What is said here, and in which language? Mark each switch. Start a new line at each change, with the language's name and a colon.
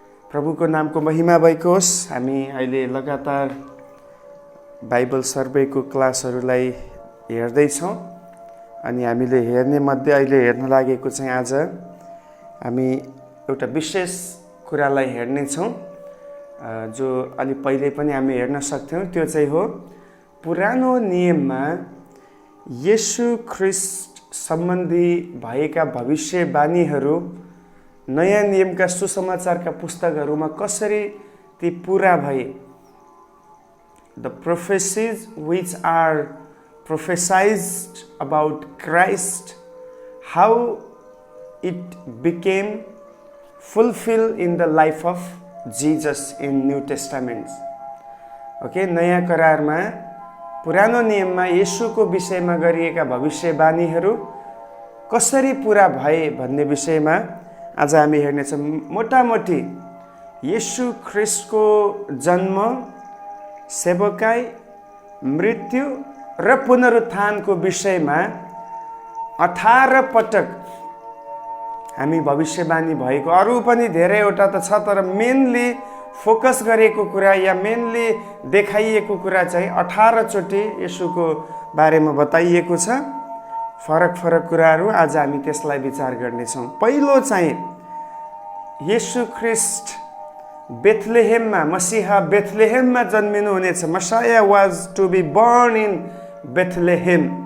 Nepali: प्रभुको नामको महिमा भएको होस्। हामी अहिले लगातार बाइबल सर्वेको क्लासहरूलाई हेर्दैछौँ अनि हामीले हेर्ने मध्ये अहिले हेर्न लागेको चाहिँ आज हामी एउटा विशेष कुरालाई हेर्नेछौँ जो अलि पहिले पनि हामी हेर्न सक्थ्यौँ। त्यो चाहिँ हो पुरानो नियममा येशू ख्रीष्ट सम्बन्धी भएका भविष्यवाणीहरू नयाँ नियमका सुसमाचारका पुस्तकहरूमा कसरी ती पूरा भए।
English: The prophecies which are prophesied about Christ, how it became fulfilled in the life of Jesus in New Testament.
Nepali: Okay, नयाँ करारमा पुरानो नियममा येशूको विषयमा गरिएका भविष्यवाणीहरू कसरी पूरा भए भन्ने विषयमा आज हामी हेर्नेछौँ। मोटामोटी येशू ख्रीष्टको जन्म, सेवकाई, मृत्यु र पुनरुत्थानको विषयमा 18 पटक हामी भविष्यवाणी भएको, अरू पनि धेरैवटा त छ, तर मेनली फोकस गरेको कुरा या मेनली देखाइएको कुरा चाहिँ 18 चोटि येशूको बारेमा बताइएको छ। फरक फरक कुराहरू आज हामी त्यसलाई विचार गर्नेछौँ। पहिलो चाहिँ येशू ख्रीष्ट बेथलेहेममा, मसीहा बेथलेहेममा जन्मिनु हुनेछ।
English: Messiah was to be born in Bethlehem.